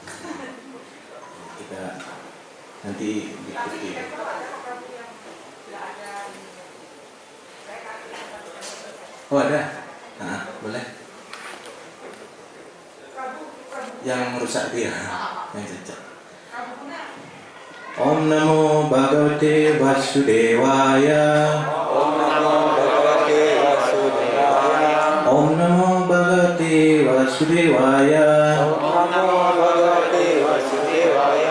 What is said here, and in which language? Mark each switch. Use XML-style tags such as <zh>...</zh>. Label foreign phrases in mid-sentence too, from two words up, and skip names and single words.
<id>Kita nanti ikuti. Oh ada? Nah, boleh. Yang rusak dia, yang cocok.</id> <sa>ॐ नमो भगवते वासुदेवाय. ॐ नमो भगवते वासुदेवाय. ॐ नमो भगवते वासुदेवाय. ॐ नमो भगवते वासुदेवाय.</sa>